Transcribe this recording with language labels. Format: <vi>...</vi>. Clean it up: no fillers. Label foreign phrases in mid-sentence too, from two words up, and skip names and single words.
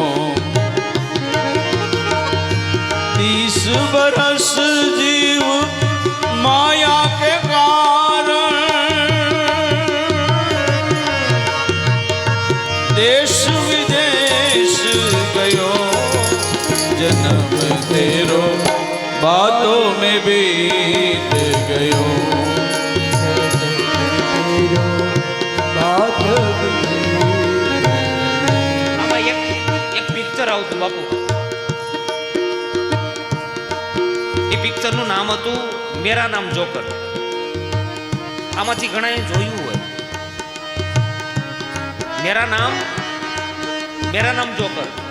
<hi>30 बरस जीव माया के कारण, देश विदेश गयो, जन्म तेरो बातों में बीत गयो।</hi> <gu>આમાં એક પિક્ચર આવતું બાપુ. એ પિક્ચરનું નામ હતું મેરા નામ જોકર. આમાંથી ઘણાએ જોયું હોય. મેરા નામ જોકર.</gu>